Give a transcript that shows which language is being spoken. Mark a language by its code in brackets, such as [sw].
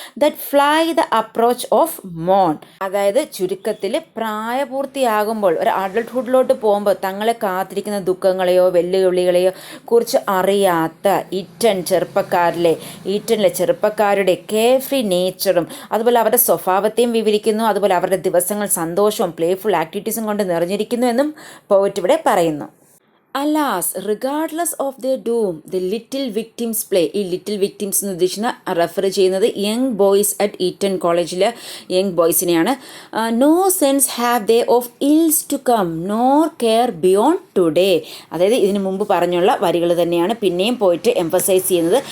[en] that fly the approach of മോൺ, [ml] അതായത് ചുരുക്കത്തിൽ പ്രായപൂർത്തിയാകുമ്പോൾ ഒരു അഡൾട്ട്ഹുഡിലോട്ട് പോകുമ്പോൾ തങ്ങളെ കാത്തിരിക്കുന്ന ദുഃഖങ്ങളെയോ വെല്ലുവിളികളെയോ കുറിച്ച് അറിയാത്ത ഈറ്റനിലെ ചെറുപ്പക്കാരുടെ കെയർ ഫ്രീ നേച്ചറും അതുപോലെ അവരുടെ സ്വഭാവത്തെയും വിവരിക്കുന്നു. അതുപോലെ അവരുടെ ദിവസങ്ങൾ സന്തോഷവും പ്ലേഫുൾ ആക്ടിവിറ്റീസും കൊണ്ട് നിറഞ്ഞിരിക്കുന്നു എന്നും പോയിട്ട് ഇവിടെ പറയുന്നു. [en] Alas, regardless of their doom, the little victims play. [ml] ഈ ലിറ്റിൽ വിക്ടിംസ് എന്ന് ഉദ്ദേശിക്കുന്ന റെഫർ ചെയ്യുന്നത് [en] young boys at Eton [ml] കോളേജിലെ young ബോയ്സിനെയാണ്. [en] No sense have they of ills to come nor care beyond today. [ml] അതായത് ഇതിനു മുമ്പ് പറഞ്ഞുള്ള വരികൾ തന്നെയാണ് പിന്നെയും പോയിട്ട് എംഫസൈസ് ചെയ്യുന്നത്.